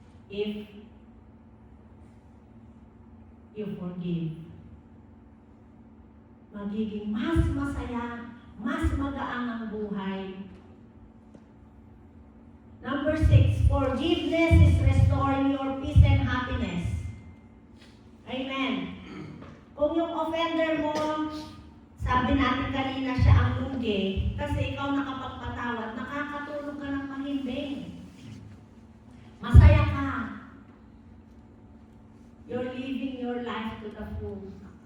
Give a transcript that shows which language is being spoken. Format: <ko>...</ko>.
<en>If you forgive,</en> <tl>magiging mas masaya, mas magaang ang buhay.</tl> <en>Number 6, forgiveness is restoring your peace and happiness. Amen.</en> <tl>Kung yung offender mo, sabi natin kanina siya ang lugi, kasi ikaw nakapagpatawad, nakakatulog ka ng mahimbing. Masaya ka.</tl> <en>You're living your life to the fullest.</en>